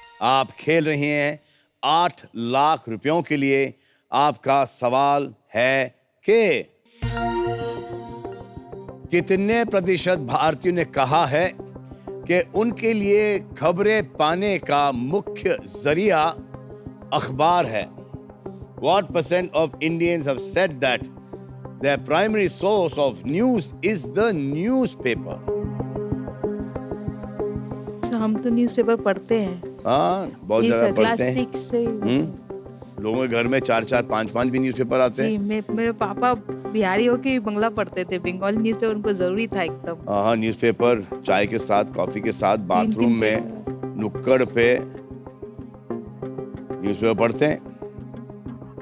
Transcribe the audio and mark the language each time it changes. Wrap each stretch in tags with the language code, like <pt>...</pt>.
<hi>आप खेल रहे हैं 8 लाख रुपयों के लिए। आपका सवाल है कि कितने प्रतिशत भारतीयों ने कहा है कि उनके लिए खबरें पाने का मुख्य जरिया अखबार है?</hi> <en>What % of Indians have said that their primary source of news is the newspaper?</en> <hi>हम तो न्यूज़पेपर पढ़ते हैं। हाँ, बहुत जी ज्यादा सर, क्लास पढ़ते हैं। 6 से। लोगों के घर में 4-4, 5-5 भी न्यूज़पेपर आते जी, हैं। मेरे पापा बिहारी होके भी बंगला पढ़ते थे। बंगाली न्यूज़पेपर उनको जरूरी था एकदम। हाँ, न्यूज़पेपर चाय के साथ, कॉफी के साथ, बाथरूम में, नुक्कड़ पे न्यूज़पेपर पढ़ते हैं।</hi>